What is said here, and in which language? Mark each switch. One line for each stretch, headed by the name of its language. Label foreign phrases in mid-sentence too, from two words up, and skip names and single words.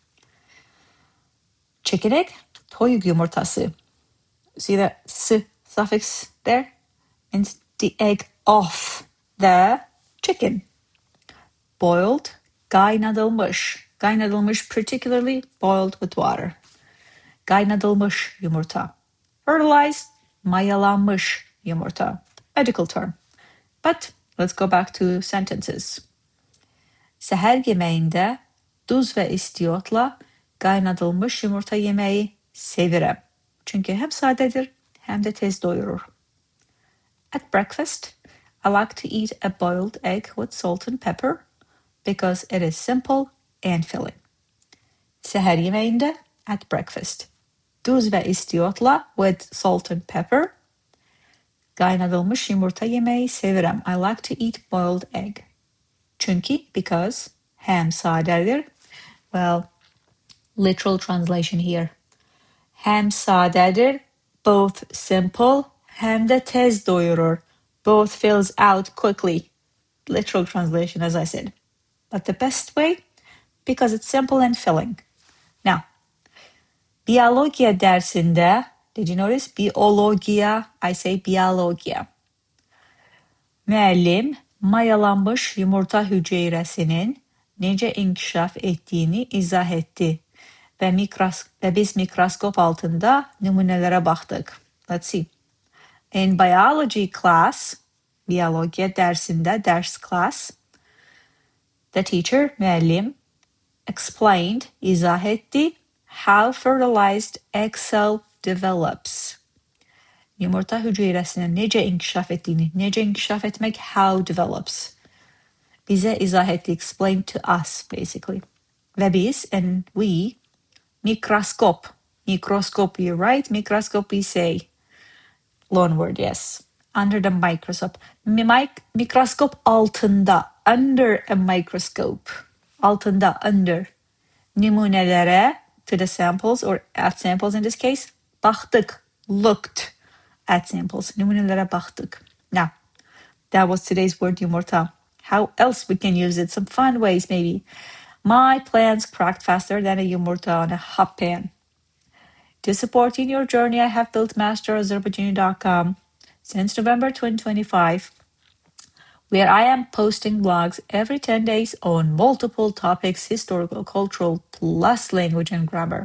English: Chicken egg,
Azerbaijani: TOYUQ yumurtası.
English: See that s suffix there? Means the egg of the chicken.
Azerbaijani: Boiled, qaynadılmış.
English: Qaynadılmış, particularly boiled with water.
Azerbaijani: Qaynadılmış yumurta. Fertilized, mayalanmış yumurta.
English: Medical term. But let's go back to sentences.
Azerbaijani: Səhər yeməyində duz və istiotla qaynadılmış yumurta yeməyi sevirəm. Çünki hem sadədir, hem de tez doyurur.
English: At breakfast, I like to eat a boiled egg with salt and pepper because it is simple and filling.
Azerbaijani: Səhər yeməyində,
English: at breakfast.
Azerbaijani: Duz və istiotla
English: with salt and pepper.
Azerbaijani: Qaynadılmış yumurta yeməyi sevirəm.
English: I like to eat boiled egg.
Azerbaijani: Çünki, because, hem sadədir.
English: Well, literal translation here.
Azerbaijani: Hem sadədir,
English: both simple,
Azerbaijani: hem de tez doyurur.
English: Both fills out quickly. Literal translation, as I said. But the best way, because it's simple and filling. Now,
Azerbaijani: Biologiya dərsində,
English: did you notice? Biologiya, I say Biologiya.
Azerbaijani: Müəllim mayalanmış yumurta hüceyrəsinin necə inkişaf etdiyini izah etdi və biz mikroskop altında nümunələrə baxdıq.
English: Let's see. In biology class,
Azerbaijani: Biologiya dərsində,
English: ders class, the teacher,
Azerbaijani: müəllim, explained, izah etdi,
English: how fertilized egg cell develops.
Azerbaijani: Yumurta hüceyrəsinin necə inkişaf etdiyini, necə inkişaf etmək,
English: how develops.
Azerbaijani: Bize izah etdi,
English: explained to us, basically.
Azerbaijani: Ve biz,
English: and we,
Azerbaijani: mikroskop.
English: Microscope, you write, microscope, we say. Loan word, yes. Under the microscope.
Azerbaijani: Mikroskop altında,
English: under a microscope.
Azerbaijani: Altında, under.
English: Nümunələrə, to the samples, or at samples in this case, baxdıq, looked at samples.
Azerbaijani: Nümunələrə baxdıq.
English: Now, that was today's word yumurta. How else we can use it? Some fun ways, maybe. My plants cracked faster than a yumurta on a hot pan. To support in your journey, I have built masterazerbaijani.com since November 2025, where I am posting blogs every 10 days on multiple topics, historical, cultural, plus language and grammar.